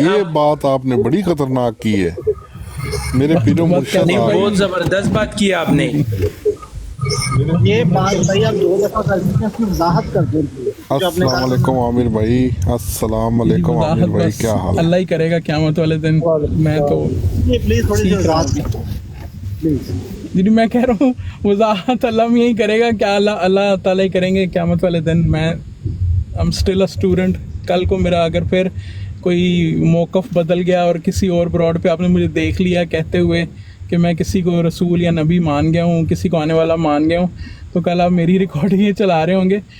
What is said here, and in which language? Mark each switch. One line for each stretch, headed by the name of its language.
Urdu: یہ بات آپ نے بڑی خطرناک کی ہے میرے پیرو مرشد. بہت زبردست بات کی آپ نے. یہ بات بھائی آپ 2 دفعہ کر دیتے ہیں، اس میں وضاحت کر دیں. السلام علیکم عامر بھائی. السلام علیکم عامر بھائی، کیا حال ہے؟ اللہ ہی کرے گا قیامت والے دن. میں تو پلیز تھوڑی سی وضاحت پلیز. جی میں کہہ رہا ہوں وضاحت اللہ یہی کرے گا، کیا اللہ تعالیٰ ہی کریں گے قیامت والے دن. میں
English: I'm still a student.
Urdu: کل کو میرا اگر پھر کوئی موقف بدل گیا اور کسی اور براڈ پہ آپ نے مجھے دیکھ لیا کہتے ہوئے کہ میں کسی کو رسول یا نبی مان گیا ہوں، کسی کو آنے والا مان گیا ہوں، تو کل آپ میری ریکارڈنگ یہ چلا رہے ہوں گے.